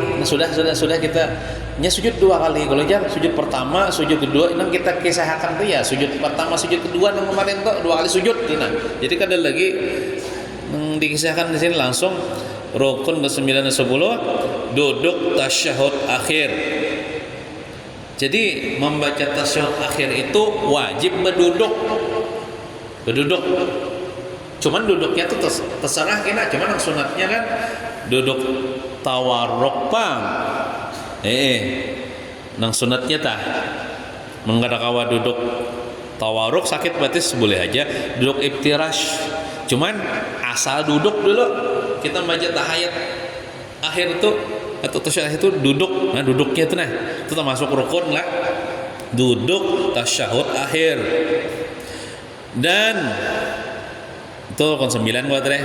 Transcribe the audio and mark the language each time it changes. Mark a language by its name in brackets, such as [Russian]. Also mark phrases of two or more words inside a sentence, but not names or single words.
[Banjar] Nah, sudah kita sujud 2 kali. Kalau jangan sujud pertama, sujud kedua, ini kita kisahkan tuh ya, sujud pertama, sujud kedua yang kemarin tuh 2 kali sujud. Nah, jadi kada lagi dikisahkan di sini langsung rukun ke-9 dan 10, duduk tasyahud akhir. Jadi membaca tasyahud akhir itu wajib berduduk. Cuman duduknya tuh terserah kita. Cuman yang sunatnya kan duduk tawarruk pang. Nang sunatnya tah. Menggadakawa duduk tawarruk sakit batis boleh aja. Duduk iftirash. Cuman asal duduk dulu. Kita baca tahiyat akhir tuh atau tasyahud itu duduk. Nah, duduknya itu itu termasuk rukun lah. Duduk tasyahud akhir. Dan itu rukun 9 gua teh.